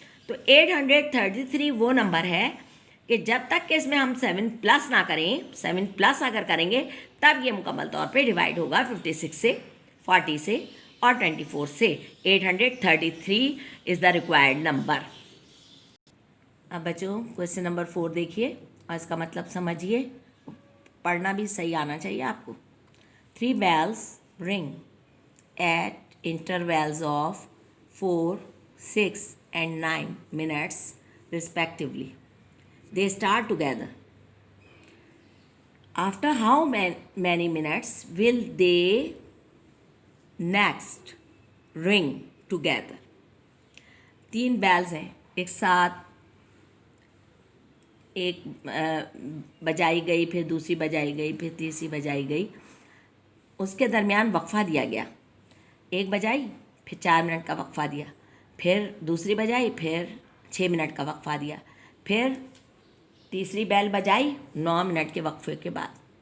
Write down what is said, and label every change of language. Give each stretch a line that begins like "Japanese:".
Hindi: तो 833 वो नंबर है कि जब तक कि इसमें हम 7 प्लस ना करें, 7 प्लस अगर करेंगे तब ये मुकम्मल तौर पे डिवाइड होगा 56 से, 40 से और 24 से।
English: 833 is the required number.
Hindi: अब बच्चों क्वेश्चन नंबर 4 देखिए और इसका मतलब समझिए, पढ़ना भी सही आना चाहिए आपको।
English: 3 bells ring at intervals of 4, 6 and 9 minutes respectively. They start together. After how many minutes will they next ring together?
Hindi: 3 bells हैं एक साथ, एक बजाई गई, फिर दूसरी बजाई गई, फिर तीसरी बजाई गई, उसके दरमियान वक्फ़ा दिया गया। एक बजाई, फिर 4 मिनट का वक्फ़ा दिया, फिर दूसरी बजाई, फिर 6 मिनट का वक्फ़ा दिया, फिर तीसरी बैल बजाई 9 मिनट के वक्फे के बाद।